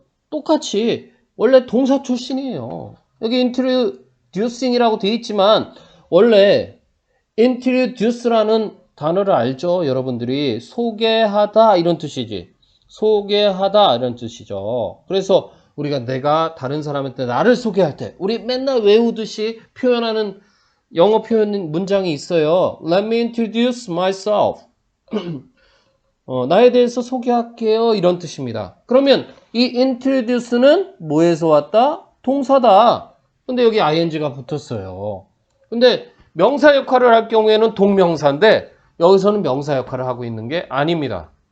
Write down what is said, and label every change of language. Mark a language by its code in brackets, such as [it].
[ko] 똑같이 원래 동사 출신이에요. 여기 introducing이라고 되어 있지만 원래 introduce라는 단어를 알죠? 여러분들이 소개하다 이런 뜻이지. 소개하다 이런 뜻이죠. 그래서 우리가 내가 다른 사람한테 나를 소개할 때 우리 맨날 외우듯이 표현하는 영어 표현 문장이 있어요. [en] Let me introduce myself. [ko] 나에 대해서 소개할게요. 이런 뜻입니다. 그러면 이 introduce는 뭐에서 왔다? 동사다. 근데 여기 ing가 붙었어요. 근데 명사 역할을 할 경우에는 동명사인데 여기서는 명사 역할을 하고 있는 게 아닙니다.